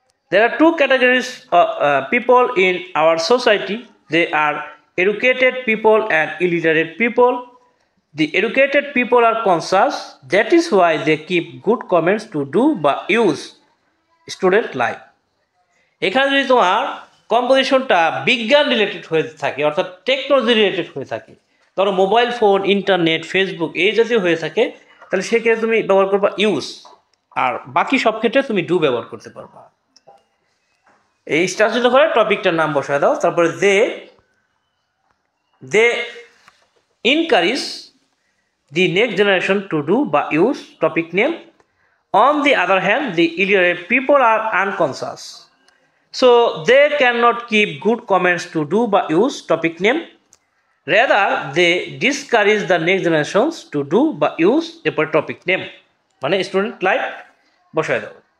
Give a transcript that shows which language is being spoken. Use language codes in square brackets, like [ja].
[en] There are two categories of people in our society. They are educated people and illiterate people. The educated people are conscious. That is why they keep good comments to do বা use student life. [bn] এখানে যদি তোমার কম্পোজিশনটা বিজ্ঞান related হয়ে থাকে, অর্থাৎ technology related হয়ে থাকে, ধরো মোবাইল ফোন, ইন্টারনেট, ফেসবুক এই জাতীয় হয়ে থাকে, তাহলে সেক্ষেত্রে তুমি ব্যবহার করবা ইউজ, আর বাকি সব ক্ষেত্রে তুমি ডু ব্যবহার করতে পারবা। এই স্টারচিত করে টপিকটার নাম বসায় দাও। তারপরে [en] They encourage the next generation to do বা use topic name. On the other hand, the illiterate people are unconscious, so they cannot keep good comments to do বা use topic name. Rather, they discourage the next generations to do বা use a topic name, [bn] মানে [en] student life [bn] বসায় দাও।